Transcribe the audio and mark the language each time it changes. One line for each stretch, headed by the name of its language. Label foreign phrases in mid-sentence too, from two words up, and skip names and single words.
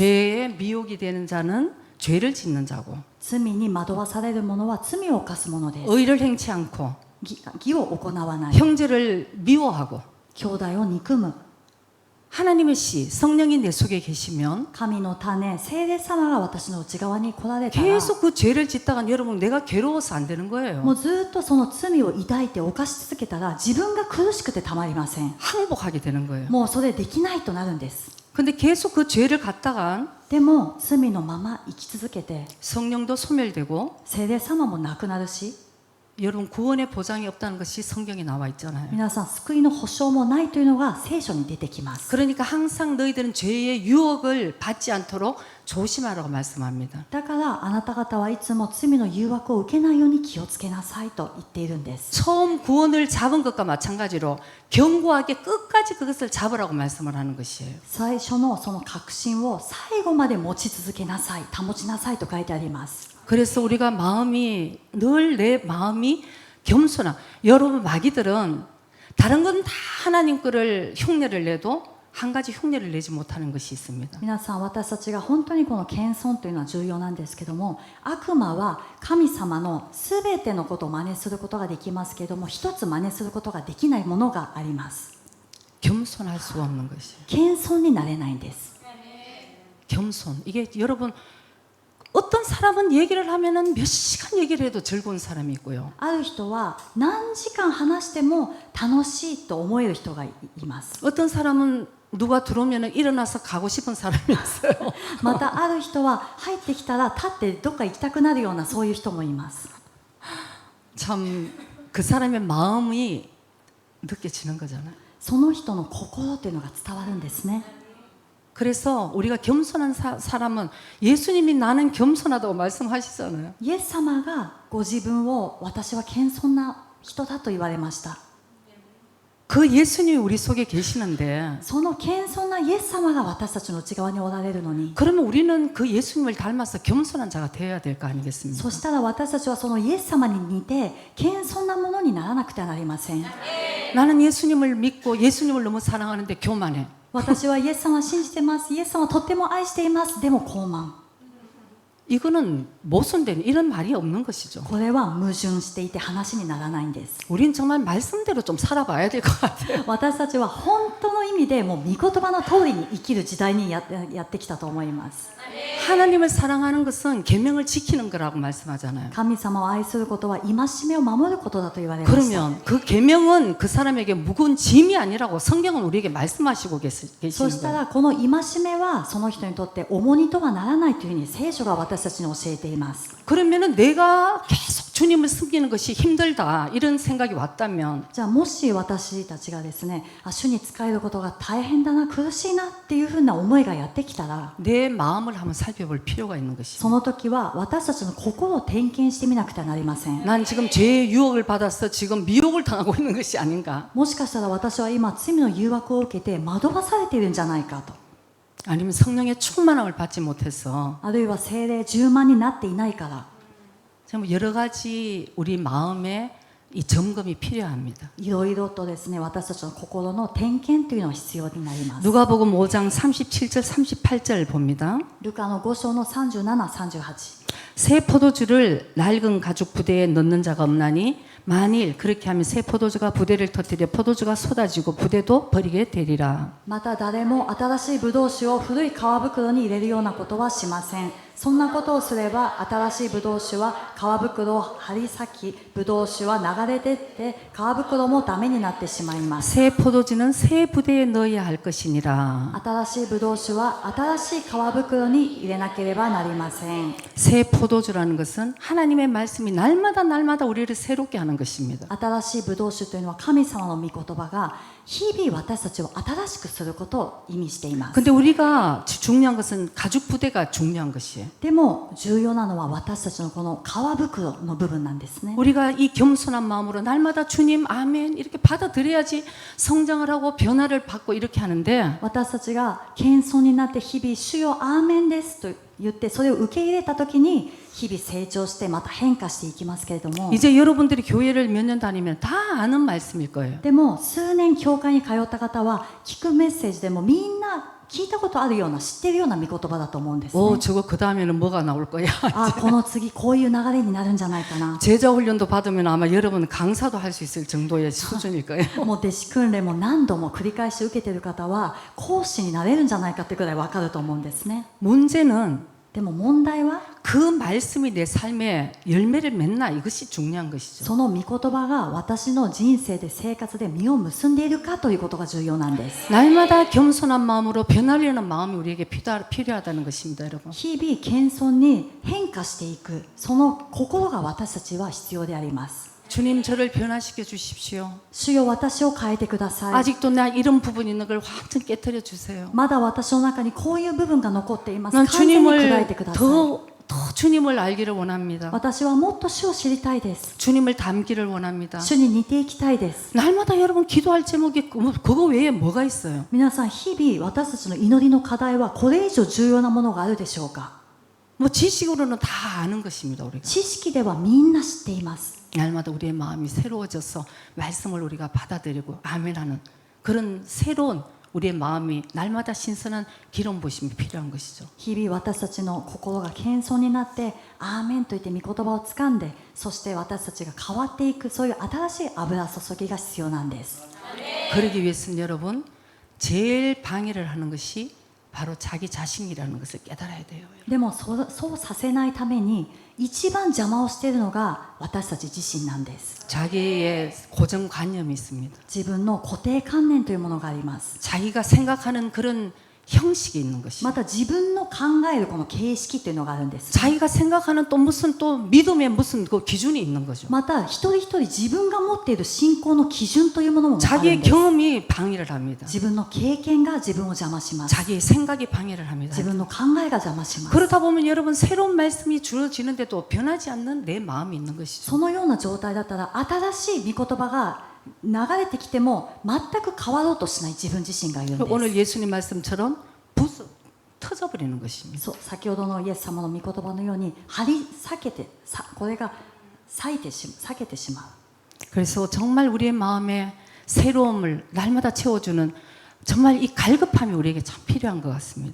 Korean: 죄의 미혹이 되는 자는 죄를 짓는 자고
Japanese: 罪に惑わされる者は罪を犯す者です。
Korean: 의를 행치 않고
Japanese: 義を行わない、
Korean: 형제를 미워하고
Japanese: 兄弟を憎む。
Korean: 하나님의 씨 성령이 내 속에 계시면
Japanese: 神の種、聖霊様が私の内側に来られたら、
Korean: 계속 그 죄를 짓다가 여러분 내가 괴로워서 안 되는
Japanese: も
Korean: 거예요.
Japanese: うずっとその罪を抱いて犯し続けたら、自分が苦しくてたまりません。
Korean: 항복하게 되는 거예요.
Japanese: もうそれできないとなるんです。
Korean: 근데 계속 그 죄를 갖다가
Japanese: でも罪のまま生き続けて、
Korean: 성령도 소멸되고
Japanese: 聖霊様もなくなるし、
Korean: 여러분 구원의 보장이 없다는 것이 성경에 나와 있잖아요.
Japanese: 皆さん救いの保証もないというのが聖書に出てきます。
Korean: 그러니까 항상 너희들은 죄의 유혹을 받지 않도록 조심하라고 말씀합니다.
Japanese: だからあなた方はいつも罪の誘惑を受けないように気をつけなさいと言っているんです。
Korean: 처음 구원을 잡은 것과 마찬가지로 견고하게 끝까지 그것을 잡으라고 말씀을 하는 것이에요.
Japanese: 最初のその確信を最後まで持ち続けなさい、保ちなさいと書いてあります。
Korean: 그래서 우리가 마음이 늘 내 마음이 겸손한 여러분 마귀들은 다른 건 다 하나님 거를 흉내를 내도 한 가지 흉내를 내지 못하는 것이 있습니다.
Japanese: 皆さん、私たちが本当にこの謙遜というのは重要なんですけども、悪魔は神様のすべてのことを真似することができますけれども、一つ真似することができないものがあります。
Korean: 겸손할 수가 없는 것이에요.
Japanese: 謙遜になれないんです。
Korean: 겸손. 이게 여러분 어떤 사람은 얘기를 하면은 몇 시간 얘기를 해도 즐거운 사람이 있고요.
Japanese: ある人は何時間話しても楽しいと思える人がいます。
Korean: 어떤 사람은 누가 들어오면은 일어나서 가고 싶은 사람이 있어요.
Japanese: またある人は入ってきたら立ってどっか行きたくなるようなそういう人もいます。
Korean: 참 그 사람의 마음이 느껴지는 거잖아요.
Japanese: その人の心というのが伝わるんですね。
Korean: 그래서 우리가 겸손한 사람은 예수님이 나는 겸손하다고 말씀하시잖아요.
Japanese: イエス様がご自分を私は謙遜な人だと言われました。
Korean: 그 예수님이 우리 속에 계시는데
Japanese: その謙遜なイエス様が私たちの内側におられるのに、
Korean: 그러면 우리는 그 예수님을 닮아서 겸손한 자가 되어야 될 거 아니겠습니까?
Japanese: そしたら私たちはそのイエス様に似て謙遜なものにならなくてはなりません。
Korean: 나는 예수님을 믿고 예수님을 너무 사랑하는데 교만해.
Japanese: 私はイエス様を信じてます、イエス様をとっても愛しています、でも高慢。
Korean: 이거는 모순된 이런 말이 없는 것이죠.
Japanese: これは矛盾していて話にならないんです。
Korean: 우린 정말 말씀대로 좀 살아봐야 될 것 같아요.
Japanese: 私たちは本当の意味でもう御言葉の通りに生きる時代にやってきたと思います。
Korean: 하나님을 사랑하는 것은 계명을 지키는 거라고 말씀하잖아요.
Japanese: 神様を愛することは戒めを守ることだと言われました。
Korean: 그러면 그 계명은 그 사람에게 무거운 짐이 아니라고 성경은 우리에게 말씀하시고
Japanese: そ
Korean: 계시는
Japanese: した
Korean: 거예요.
Japanese: らこの戒めはその人にとって重荷とはならないというふうに聖書が私たちに教えています。
Korean: 그러면은 내가 계속 주님을 섬기는 것이 힘들다 이런 생각이 왔다면
Japanese: じゃあもし私たちがですね、主に仕えることが大変だな、苦しいなっていうふうな思いがやってきたら、
Korean: 내 마음을 한번 살펴볼 필요가 있는 것이죠.
Japanese: その時は私たちの心を点検してみなくてはなりません。
Korean: 난 지금 죄의 유혹을 받아서 지금 미혹을 당하고 있는 것이 아닌가?
Japanese: もしかしたら私は今罪の誘惑を受けて惑わされているんじゃないかと、
Korean: 아니면 성령의 충만함을 받지 못해서
Japanese: あるいは聖霊充満になっていないから、
Korean: 참 여러 가지 우리 마음에 이 점검이 필요합니다.
Japanese: いろいろとですね、私たちの心の点検というのが必要になります。
Korean: 누가복음 5장 37절 38절 봅니다.
Japanese: ルカの5章の37、38。
Korean: 새 포도주를 낡은 가죽 부대에 넣는 자가 없나니 만일 그렇게 하면 새 포도주가 부대를 터뜨려 포도주가 쏟아지고 부대도 버리게 되리라.
Japanese: また誰も新しいブドウ酒を古い皮袋に入れるようなことはしません。そんなことをすれば新しいブドウ酒は皮袋を張り裂き、ブドウ酒は流れ出て皮袋もダメになってしまいます。
Korean: 새 포도주는 새 부대에 넣어야 할 것이니라.
Japanese: 新しいブドウ酒は新しい皮袋に入れなければなりません。
Korean: 새 포도주라는 것은 하나님의 말씀이 날마다 날마다 우리를 새롭게 하는 것입니다.
Japanese: 新しいブドウ酒というのは神様の御言葉が日々私たちを新しくすることを意味しています。
Korean: 근데 우리가 중요한 것은 가죽 부대가 중요한 것이에요.
Japanese: でも重要なのは私たちのこの皮袋の部分なんですね。
Korean: 우리가 이 겸손한 마음으로 날마다 주님 아멘 이렇게 받아들여야지 성장을 하고 변화를 받고 이렇게 하는데
Japanese: 私たちが謙遜になって日々主よアーメンですと言ってそれを受け入れた時に日々成長してまた変化していきますけれども、
Korean: 이제 여러분들이 교회를 몇 년 다니면 다 아는 말씀일 거예요.
Japanese: でも数年教会に通った方は聞くメッセージでもみんな聞いたことあるような知ってるような御言葉だと思うんですね。
Korean: 오 저거 그 다음에는 뭐가 나올 거야.
Japanese: あ、この次こういう流れになるんじゃないかな。
Korean: 제자 훈련도 받으면 아마 여러분 강사도 할 수 있을 정도의 수준일 거예요.
Japanese: もう弟子訓練も何度も繰り返し受けてる方は講師になれるんじゃないかってくらい分かると思うんですね。
Korean: 문제는
Japanese: でも問題は
Korean: 그 말씀이 내 삶에 열매를 맺나 이것이 중요한 것이죠.
Japanese: その御言葉が私の人生で生活で実を結んでいるかということが重要なんです。
Korean: 날마다 겸손한 마음으로 변하려는 마음이 우리에게 필요하다는 것입니다, 여러분.
Japanese: 日々謙遜に変化していくその心が私たちは必要であります。
Korean: 주님 저를 변화시켜 주십시오.
Japanese: 主よ私を変えてください。
Korean: 아직도 나 이런 부분이 있는 걸 완전 깨뜨려 주세요.
Japanese: まだ私の中にこういう部分が残っています。
Korean: 난
Japanese: 完全に砕い
Korean: 주님을
Japanese: てください。
Korean: 더 주님을 알기를 원합니다.
Japanese: 私はもっと主を知りたいです。
Korean: 주님을 닮기를 원합니다.
Japanese: 主に似ていきたいです。
Korean: 날마다 여러분 기도할 제목이 그거 외에 뭐가 있어요?
Japanese: 皆さん日々私たちの祈りの課題はこれ以上重要なものがあるでしょうか。
Korean: 뭐 지식으로는 다 아는 것입니다, 우리가.
Japanese: 知識ではみんな知っています。
Korean: 날마다 우리의 마음이 새로워져서 말씀을 우리가 받아들이고 아멘하는 그런 새로운 우리의 마음이 날마다 신선한 기름 부심이 필요한 것이죠.
Japanese: 日々私たちの心が謙遜になってアーメンと言って御言葉をつかんで、そして私たちが変わっていくそういう新しい油注ぎが必要なんです。
Korean: 그러기 위해서는 여러분 제일 방해를 하는 것이 바로 자기 자신이라는 것을 깨달아야 돼요.
Japanese: でもそうさせないために一番邪魔をしているのが私たち自身なんです。
Korean: 자기의 고정관념이 있습니다.
Japanese: 自分の固定観念というものがあります。
Korean: 자기가 생각하는 그런 형식이 있는 것이죠.
Japanese: また自分の考えるこの形式というのがあるんです。
Korean: 자기가 생각하는 또 무슨 또 믿음의 무슨 그 기준이 있는 거죠.
Japanese: また一人一人自分が持っている信仰の基準というものもあるん
Korean: 자기의
Japanese: です。
Korean: 경험이 방해를 합니다.
Japanese: 自分の経験が自分を邪魔します。
Korean: 자기의 생각이 방해를 합니다.
Japanese: 自分の考えが邪魔します。
Korean: 그러다 보면 여러분 새로운 말씀이 주어지는데도 변하지 않는 내 마음이 있는 것이죠.
Japanese: そのような状態だったら新しい御言葉が流れてきても全く変わろうとしない自分自身がいるんです。
Korean: 오늘 예수님 말씀처럼 터져버리는 것입니다.
Japanese: そう、先ほどのイエス様の御言葉のように張り裂けてこれが裂けてしまう。
Korean: 그래서 정말 우리의 마음에 새로움을 날마다 채워주는 정말 이 갈급함이 우리에게 참 필요한 것 같습니다.